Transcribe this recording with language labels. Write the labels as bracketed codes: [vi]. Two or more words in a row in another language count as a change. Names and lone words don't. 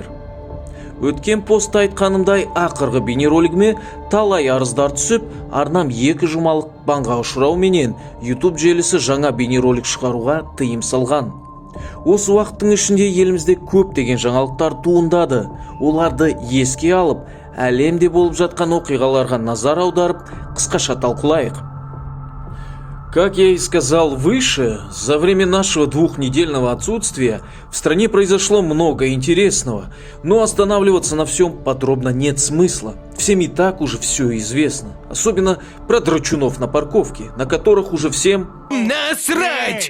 [kk] Өткен постта айтқанымдай ақырғы бейнеролигіме талай арыздар түсіп, арнам 2 жұмалық банға ұшырау менен YouTube желісі жаңа бейнеролик шығаруға тыйым салған. Осы уақыттың ішінде елімізде көптеген жаңалықтар туындады. Оларды еске алып, әлемде болып жатқан оқиғаларға назар аударып, қысқаша талқылайық. [ru] Как я и сказал выше, за время нашего 2-недельного отсутствия в стране произошло много интересного, но останавливаться на всем подробно нет смысла. Всем и так уже все известно, особенно про драчунов на парковке, на которых уже всем насрать!